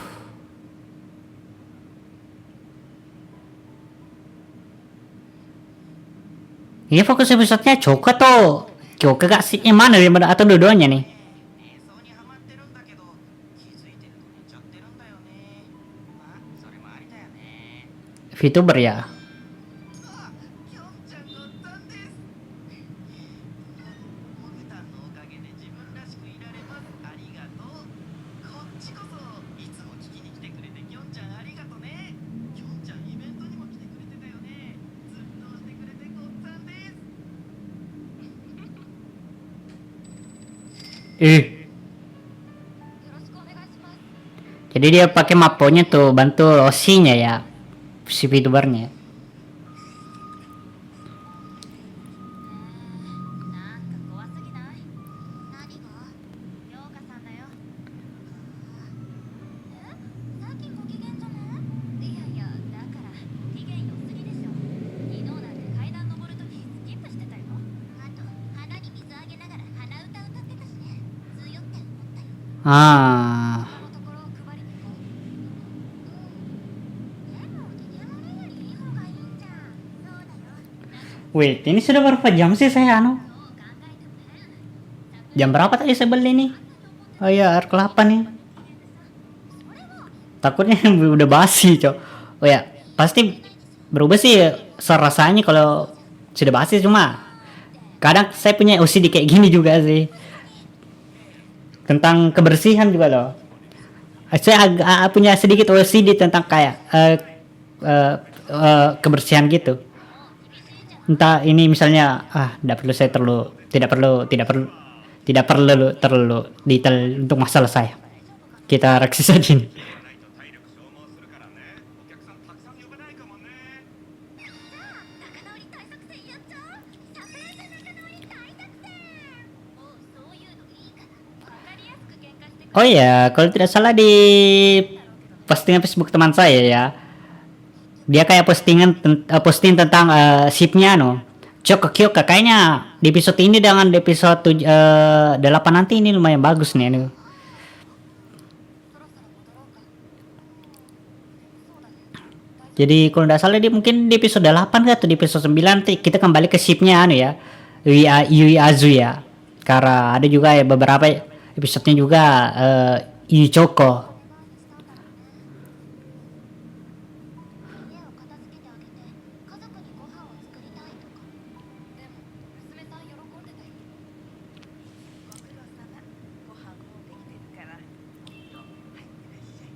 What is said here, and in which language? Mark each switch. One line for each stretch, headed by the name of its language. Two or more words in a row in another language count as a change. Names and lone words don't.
Indonesian: Ini fokus episodenya Choka tuh. Choka gak sih? Yang mana atau dua-duanya nih? VTuber ya.
Japanese: きょんちゃんごったんです。モグタンのおかげで自分らしくいられます。ありがとう。こっちこそいつも聞きに来てくれてきょんちゃんありがとね。きょんちゃんイベントにも来てくれてたよね。ずっとしてくれてごったんです。
Indonesian: Eh, jadi dia pakai maponya tuh bantu Rossi-nya ya, si VTubernya.
Japanese: なんか怖すぎない？何が？涼香さんだよ。え？さっきご機嫌じゃね？いやいや、だから機嫌良すぎでしょ。昨日なんて階段登るときスキップしてたよ。あと花に水あげながら鼻歌歌ってたしね。強って思ったよ。 Ah, このところを配りに行こう。でも機嫌悪いよりいい方がいいんじゃん。そうだよ。
Indonesian: wait, ini sudah berapa jam sih saya anu?
Japanese: そう考えてもね。
Indonesian: Jam berapa tadi saya beli nih? Oh iya, air kelapa nih. Takutnya udah basi, cok. Oh ya, pasti berubah sih rasanya kalau sudah basi, cuma kadang saya punya OCD kayak gini juga sih. Tentang kebersihan juga loh. Saya agak punya sedikit OCD tentang kayak kebersihan gitu. Entah ini misalnya tidak perlu saya tidak perlu terlalu detail untuk masalah saya. Kita reaksi saja ini.
Japanese: じゃあ仲直り大作戦やっちゃおう。サプライズ仲直り大作戦。もうそういうのいいから。わかりやすく喧嘩してくれ。
Indonesian: Oh ya, kalau tidak salah di postingan Facebook teman saya ya, dia kayak posting tentang shipnya Choco Kyoka. Kayaknya di episode ini dengan di episode 8 nanti ini lumayan bagus nih. Jadi kalau tidak salah dia mungkin di episode 8 atau di episode 9 nanti kita kembali ke shipnya ya, Yui Azu ya. Karena ada juga ya beberapa episodenya juga Yui Choco.
Japanese: 家を片付けてあげて家族にご飯を作りたいとか。でも娘さん喜んでたよ。ご苦労様。ご飯もうできてるから。はい、いらっしゃい。